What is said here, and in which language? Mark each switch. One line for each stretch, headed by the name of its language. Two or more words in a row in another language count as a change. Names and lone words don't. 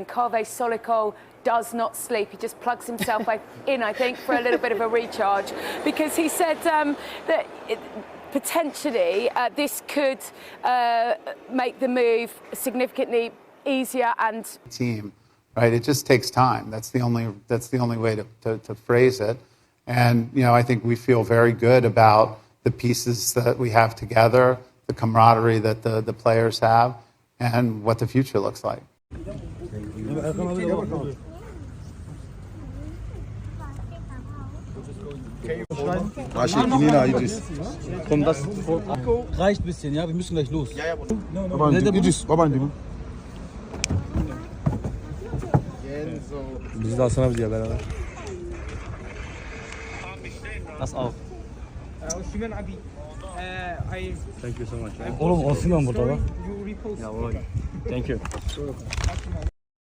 English: Kaveh Solikol does not sleep. He just plugs himself in, I think, for a little bit of a recharge, because he said that potentially this could make the move significantly easier and team, right? It just takes time. That's the only way to phrase it. And you know, I think we feel very good about the pieces that we have together, the camaraderie that the players have, and what the future looks like.
German: Komm, das reicht ein bisschen, ja? Wir müssen gleich los.
Turkish: Biz de Hasan abiyle beraber.
German: Das auch.
Turkish: Osimhen abi.
English: Thank you so much.
Turkish: Oğlum Osimhen burada bak.
English: Thank you.